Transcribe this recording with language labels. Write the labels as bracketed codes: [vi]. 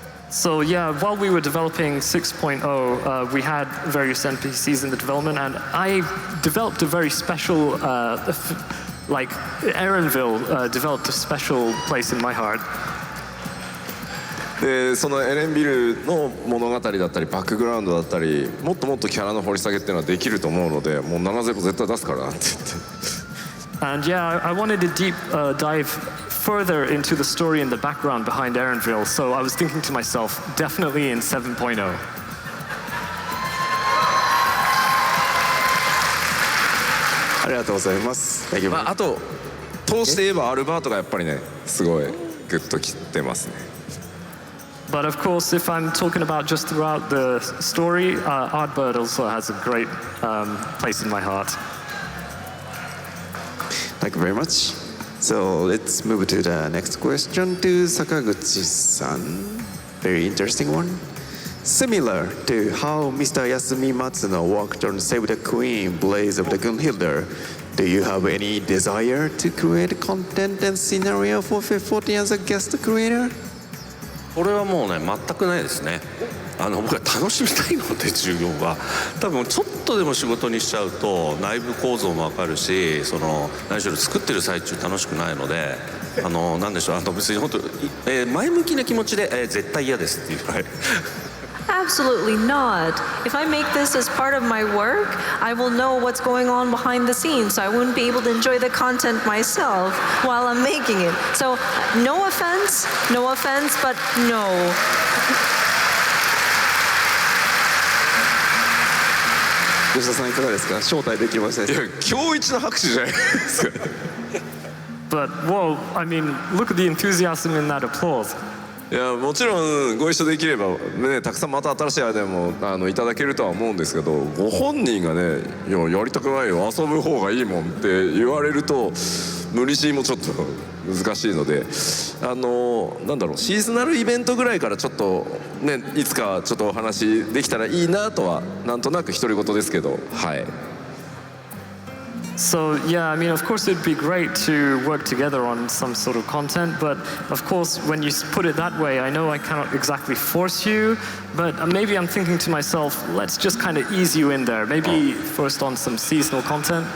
[en] So yeah, while we were developing 6.0, we had various NPCs in the development, and I developed a very special, like Erenville developed a special place in my heart. [ja] でそのエレンビルの物語だったりバックグラウンドだったりもっともっとキャラの掘り下げっていうのはできると思うのでもう7-0絶対出すからなって言って。 [en] And yeah, I wanted to deep dive further into the story and the background behind Erenville, so I was thinking to myself, definitely in 7.0. [ja] ありがとうございます。あと通して言えばアルバートがやっぱりねすごいグッときてますね。 [en] But of course, if I'm talking about just throughout the story, Ardbird also has a great place in my heart. Thank you very much. So let's move to the next question to Sakaguchi-san. Very interesting one. Similar to how Mr. Yasumi Matsuno worked on Save the Queen, Blaze of the Gunhilder, do you have any desire to create content and scenario for FF14 as a guest creator? [ja] これはもうね全くないですね。僕は楽しみたいので授業が多分ちょっとでも仕事にしちゃうと内部構造も分かるし何しろ作ってる最中楽しくないので何でしょう別に本当、前向きな気持ちで、絶対嫌ですっていうぐらい。 [en] Absolutely not. If I make this as part of my work, I will know what's going on behind the scenes, so I wouldn't be able to enjoy the content myself while I'm making it. So, no offense, but no. [ja] 吉田さんいかがですか？招待できました。いや今日一の拍手じゃないですか。 [en] But whoa, I mean, look at the enthusiasm in that applause. [ja] いやもちろんご一緒できればねたくさんまた新しいアイデアもいただけるとは思うんですけどご本人がねいややりたくないよ遊ぶ方がいいもんって言われると無理強いもちょっと難しいのでなんだろうシーズナルイベントぐらいからちょっとねいつかちょっとお話できたらいいなとはなんとなく独り言ですけどはい。 [en] So yeah, I mean, of course, it'd be great to work together on some sort of content, but of course, when you put it that way, I know I cannot exactly force you, but maybe I'm thinking to myself, let's just kind of ease you in there. Maybe first on some seasonal content.